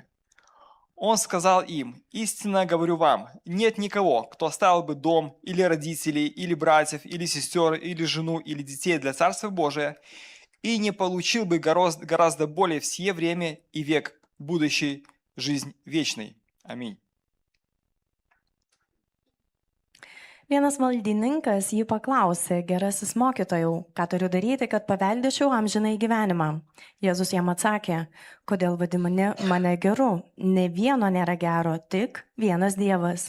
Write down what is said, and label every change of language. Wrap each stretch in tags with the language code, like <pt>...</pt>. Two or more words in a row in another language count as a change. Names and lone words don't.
<ru>Он сказал им: «Истинно говорю вам, нет никого, кто оставил бы дом, или родителей, или братьев, или сестер, или жену, или детей для Царства Божия, и не получил бы гораздо более в сие время и век будущей жизнь вечной». Аминь.</ru> <lt>Vienas valdininkas jį paklausė: Gerasis mokytojau, ką turiu daryti, kad paveldėčiau amžinai gyvenimą? Jėzus jam atsakė: Kodėl vadini mane geru? Ne vieno nėra gero, tik vienas Dievas.</lt>